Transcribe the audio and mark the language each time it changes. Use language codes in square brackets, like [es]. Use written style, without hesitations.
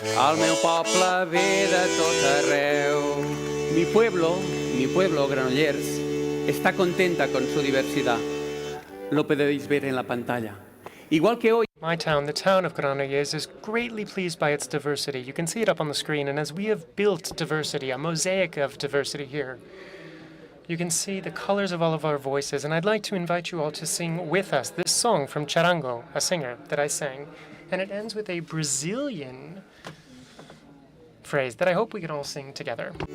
[ca] El meu poble ve de tot arreu. [es] Mi pueblo, Granollers, está contenta con su diversidad. Lo podéis ver en la pantalla. Igual que hoy. [en] My town, the town of Granollers, is greatly pleased by its diversity. You can see it up on the screen, and as we have built diversity, a mosaic of diversity here, you can see the colors of all of our voices, and I'd like to invite you all to sing with us this song from Charango, a singer that I sang, and it ends with a Brazilian phrase that I hope we can all sing together.